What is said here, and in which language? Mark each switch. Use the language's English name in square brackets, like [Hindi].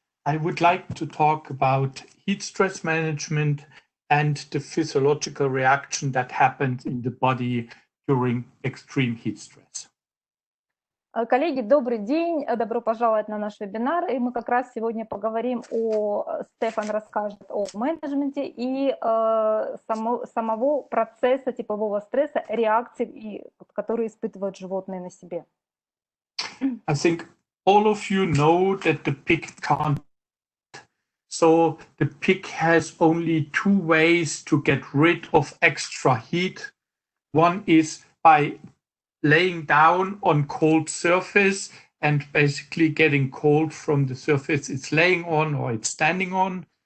[English] I would like to talk about heat stress management and the physiological reaction that happens in the body during extreme heat stress. [Russian] Коллеги, добрый день, добро пожаловать на наш вебинар. И мы как раз сегодня поговорим Стефан расскажет о менеджменте и самого процесса теплового стресса, реакций, которые испытывают животные на себе. [English] I think all of you know that the pig can't. So the pig has only two ways to get rid of extra heat. One is by laying down on cold surface and basically getting cold from the surface it's laying on or it's standing on.